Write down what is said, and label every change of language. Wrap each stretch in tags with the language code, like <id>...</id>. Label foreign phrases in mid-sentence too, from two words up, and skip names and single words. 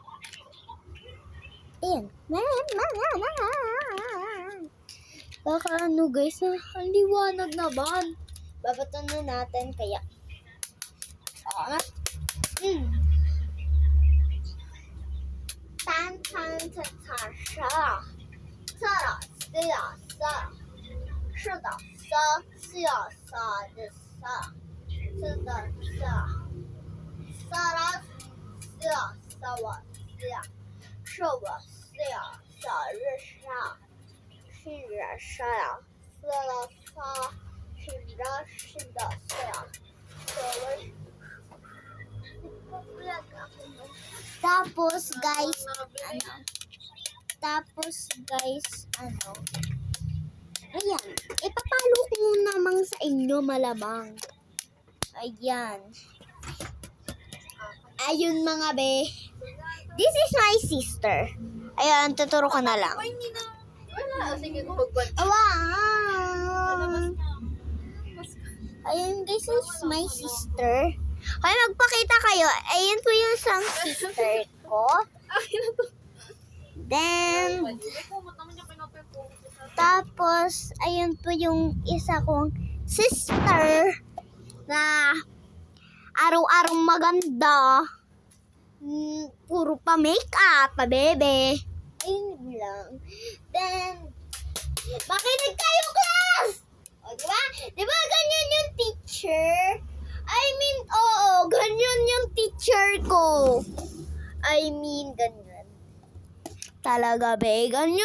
<tl>Ayan. Baka ano guys, ang liwanag naman. Babatan na natin kaya. Tan tan ta ta sha. Sa da sia sa. Shi da sa sia sa de sa. Sa da sa. Sa da sia sa wa sia. Shi wa sia sa ri sha. Shi ra sha ya. Sa da sa. Shi ra shi da sia. Sa wa. Tapos guys, ayan, ipapalo ko namang sa inyo malamang. Ayan. Ayun mga be.</tl> <en>This is my sister.</en> <tl>Ayan, tuturo ko na lang. Sige, magbuwan. Ayun,</tl> <en>this is my sister.</en> <tl>Hoy, magpakita kayo. Ayun po yung isang sister ko. Then, tapos, ayun po yung isa kong sister na araw-araw maganda. Puro pa makeup, pa bebe. Ayun lang. Then, makinig kayo Di ba ganyan yung teacher?</tl> <en>I mean,</en> <tl>oo, ganyan yung teacher ko.</tl> <en>I mean,</en> <tl>ganyan. Talaga, be, ganyan</tl>